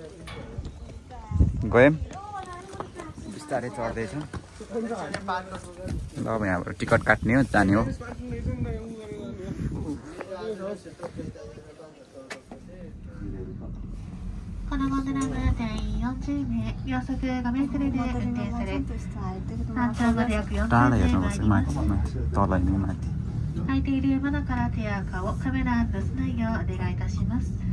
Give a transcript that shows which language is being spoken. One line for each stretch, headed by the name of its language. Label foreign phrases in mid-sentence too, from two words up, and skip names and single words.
Nepali: गयौँ बिस्तारै चढ्दैछौँ ल अब यहाँबाट टिकट काट्ने हो जाने हो टाढा हेर्नुपर्छ माथि तल नै माथि
Japanese: 空いている窓から手や顔、カメラ出さないようお願いいたします。